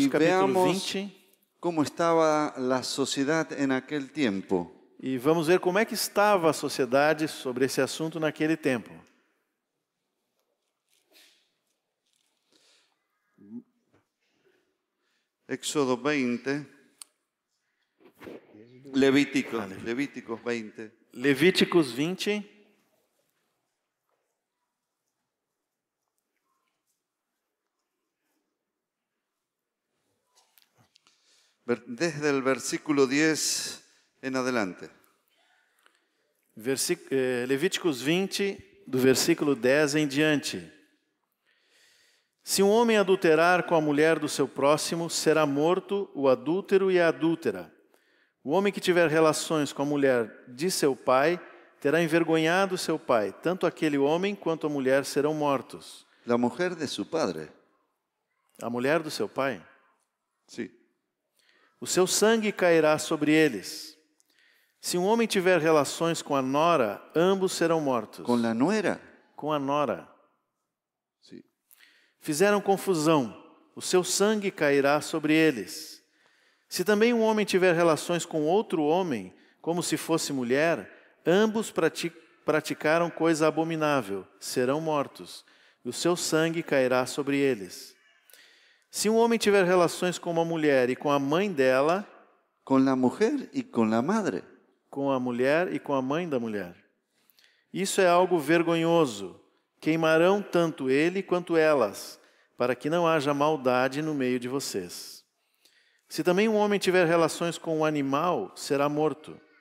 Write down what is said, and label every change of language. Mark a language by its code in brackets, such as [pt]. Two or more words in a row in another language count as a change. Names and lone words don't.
[es] y capítulo veamos 20 cómo estaba la sociedad en aquel tiempo. [pt] e vamos ver como é que estava a sociedade sobre esse assunto naquele tempo. [es] Éxodo 20, Levíticos 20. Levíticos 20, Desde el versículo 10 en adelante. [pt] Levíticos 20, do versículo 10 em diante. Se um homem adulterar com a mulher do seu próximo, será morto o adúltero e a adúltera. O homem que tiver relações com a mulher de seu pai terá envergonhado seu pai. Tanto aquele homem quanto a mulher serão mortos. [es] La mujer de su padre. [pt] A mulher do seu pai. [es] Sí. [pt] O seu sangue cairá sobre eles. Se um homem tiver relações com a nora, ambos serão mortos. [es] Con la nuera. [pt] Com a nora. [es] Sí. [pt] Fizeram confusão. O seu sangue cairá sobre eles. Se também um homem tiver relações com outro homem, como se fosse mulher, ambos praticaram coisa abominável, serão mortos, e o seu sangue cairá sobre eles. Se um homem tiver relações com uma mulher e com a mãe dela, [es] Con la mujer y con la madre. [pt] com a mulher e com a mãe da mulher. Isso é algo vergonhoso. Queimarão tanto ele quanto elas, para que não haja maldade no meio de vocês. Se também um homem tiver relações com um animal, será morto.